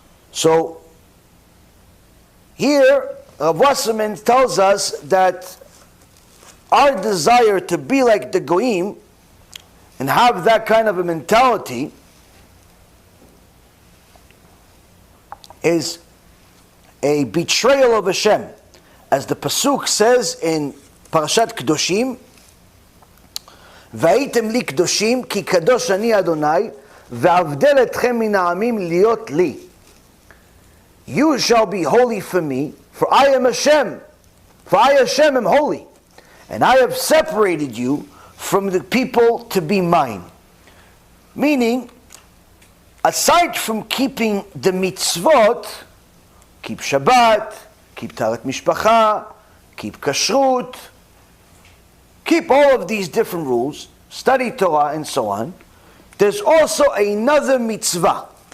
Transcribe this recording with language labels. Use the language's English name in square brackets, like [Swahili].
[English] So here Rav Wasserman tells us that our desire to be like the Goyim and have that kind of a mentality is a betrayal of Hashem. As the Pasuk says in Parashat Kedoshim, [Hebrew] והייתם לי קדושים כי קדוש אני אדוני ואבדל אתכם מן העמים להיות לי. [English] You shall be holy for me, for I am Hashem. For I, Hashem, am holy. And I have separated you from the people to be mine. Meaning, aside from keeping the mitzvot, keep Shabbat, keep Taharat Mishpacha, keep Kashrut, keep all of these different rules, study Torah and so on, there's also another mitzvah.